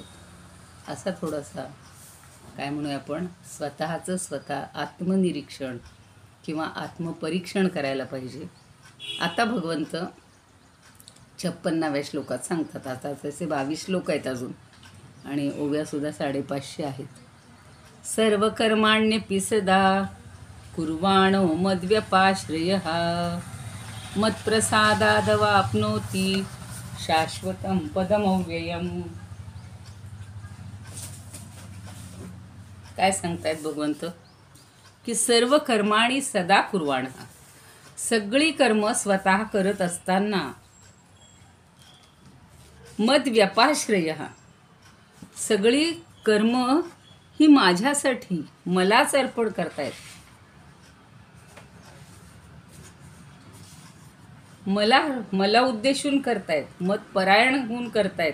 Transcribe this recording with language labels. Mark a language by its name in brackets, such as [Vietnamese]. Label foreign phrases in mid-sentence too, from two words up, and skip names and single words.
[Marathi] असा थोडासा काय म्हणूया आपण स्वतःचं स्वतः आत्मनिरीक्षण किंवा आत्मपरीक्षण करायला पाहिजे. आता भगवंत 56व्या श्लोकात सांगतात. आता तसे 22 श्लोक आहेत अजून आणि ओव्यासुद्धा 550 आहेत. [Sanskrit] सर्व कर्माण्यपि सदा कुर्वाणो मद्व्यपाश्रयः मत्प्रसादादवाप्नोति शाश्वतं पदमव्ययम्. [Marathi] काय सांगतायत भगवंत की [Sanskrit] सर्व कर्माणी सदा कुर्वाणः, [Marathi] सगळी कर्म स्वतः करत असताना मद्व्यपाश्रयः, सगळी कर्म ही माझ्यासाठी मलाच अर्पण करतायत, मला उद्देशून करतायत, मतपरायण होऊन करतायत.